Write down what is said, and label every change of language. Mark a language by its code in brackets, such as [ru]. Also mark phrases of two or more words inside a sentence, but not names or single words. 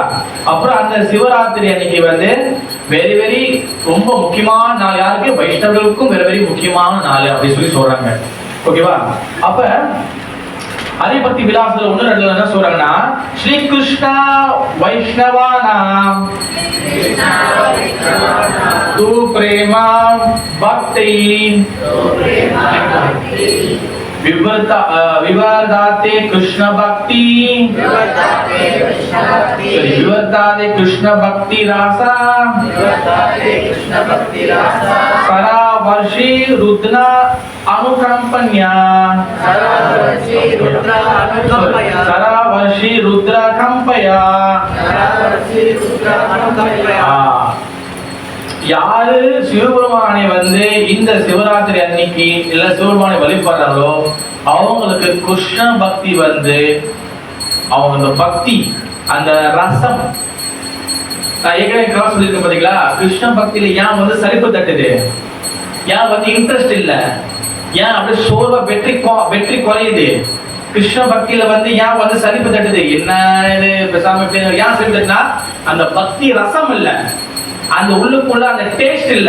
[ta] அப்புறம் அந்த சிவராத்திரி அன்னைக்கு வந்து [en] very very [ta] ரொம்ப முக்கியமான நாள். யாருக்கு? வைஷ்ணவர்களுக்கும் [en] very very [ta] முக்கியமான நாள் அப்படி சொல்லி சொல்றாங்க. ஓகேவா? அப்ப ஹரிபக்தி விலாசத்துல 1-2 என்ன சொல்றாங்கன்னா, [sa] श्री कृष्णा वैष्णवानाम् तू प्रेमा भक्ति विवर्धाते कृष्ण भक्ति विवर्धाते कृष्ण भक्ति रासा सरा वर्षी रुद्र अनुकंपन्या सरा वर्षी रुद्र कंपया [ta] யாரு சிவபெருமானை வந்து இந்த சிவராத்திரி அன்னைக்கு இல்ல சிவபெருமானை வழிபடுறாங்களோ அவங்களுக்கு கிருஷ்ண பக்தி வந்து அவங்க அந்த பக்தி அந்த ரசம், நான் ஏற்கனவே கிளாஸ் சொல்லியிருக்கேன் பாத்தீங்களா, கிருஷ்ண பக்தியில ஏன் வந்து சலிப்பு தட்டுது, ஏன் வந்து இன்ட்ரெஸ்ட் இல்ல, ஏன் அப்படியே சோர்வா வெற்றி குறையுது, கிருஷ்ண பக்தியில வந்து ஏன் வந்து சலிப்பு தட்டுது, என்ன இது பேசாம ஏன் சலிப்பு தட்டுனா அந்த பக்தி ரசம் இல்ல, அந்த உள்ளுக்குள்ள அந்த டேஸ்ட் இல்ல.